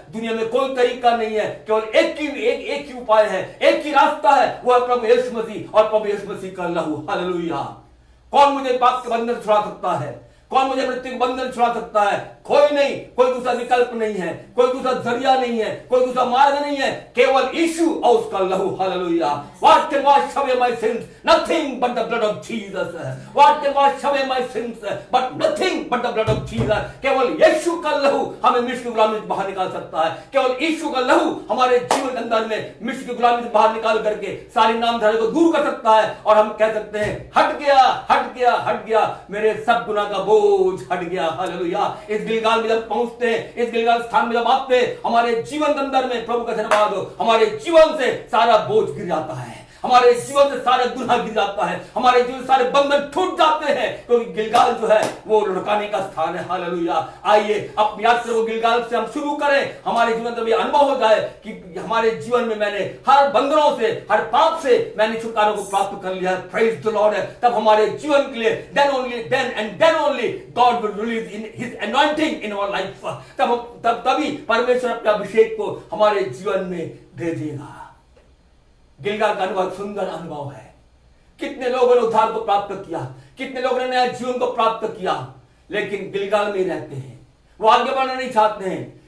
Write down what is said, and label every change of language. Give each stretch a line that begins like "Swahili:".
Hindi: दुनिया में कोई तरीका नहीं है, केवल एक ही उपाय है, एक ही रास्ता है, वो है प्रभु यीशु मसीह और प्रभु यीशु मसीह का लहू। हालेलुया। कौन मुझे पाप के बंधन से छुड़ा सकता है? कौन मुझे मृत्यु के बंधन छुड़ा सकता है? कोई नहीं, कोई दूसरा विकल्प नहीं है, कोई दूसरा जरिया नहीं है, कोई दूसरा मार्ग नहीं है, केवल यीशु और उसका लहू। Hallelujah.
English: What can wash away my sins? Nothing but the blood of Jesus. What can wash away my sins? But nothing but the blood of Jesus.
Hindi: केवल यीशु का लहू हमें मिस्र की गुलामी से बाहर निकाल सकता है। केवल यीशु का लहू हमारे जीवन के अंदर में मिस्र की गुलामी से बाहर निकाल करके सारी नामधारी को दूर कर सकता है और हम कह सकते हैं हट गया, हट गया, हट गया, मेरे सब गुनाह का बोझ हट गया। हालेलुया। इस गिलगाल में जब पहुंचते हैं, इस गिलगाल स्थान में जब आते हैं, हमारे जीवन के अंदर में प्रभु का धन्यवाद हो, हमारे जीवन से सारा बोझ गिर जाता है, हमारे जीवन से सारे गुनाह गिर जाता है, हमारे जीवन से सारे बंधन टूट जाते हैं, क्योंकि गिलगाल जो है वो लुढ़काने का स्थान है। हालेलुया। आइए अपनी यात्रा को गिलगाल से हम शुरू करें, हमारे जीवन में अनुभव हो जाए कि हमारे जीवन में मैंने हर बंधनों से, हर पाप से मैंने छुटकारा को प्राप्त कर लिया है।
English: Praise the lord.
Hindi: तब हमारे जीवन के लिए
English: then only God will release in his anointing in our life।
Hindi: तभी परमेश्वर अपने अभिषेक को हमारे जीवन में भेजेगा। गिलगाल का अनुभव सुंदर अनुभव है। कितने लोगों ने उद्धार को प्राप्त किया, कितने लोगों ने नया जीवन को प्राप्त किया, लेकिन गिलगाल में ही रहते हैं, वो आगे बढ़ना नहीं चाहते हैं।